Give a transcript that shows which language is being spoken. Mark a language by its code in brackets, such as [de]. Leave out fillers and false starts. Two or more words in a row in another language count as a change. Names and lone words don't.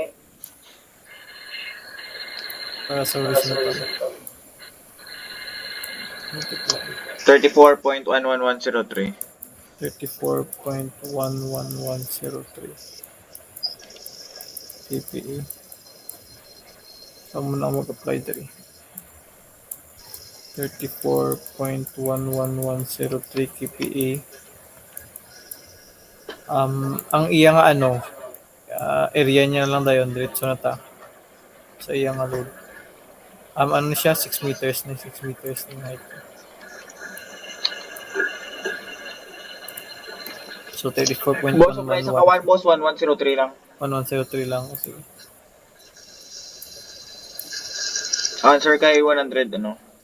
[hil] Para sa horizontal. Multiply. 34.11103. 34.11103 kPa. Saan mo na mag-apply dali? 34.11103 kPa. Ang iya nga area niya lang dayon diretso na ta. Sa iya nga load. Ano siya? 6 meters na. 6 meters na height. So, 34.111. Boss, apply sa kawan, boss. 1103 lang. 1103 lang. Sige. Answer kay 100, ano?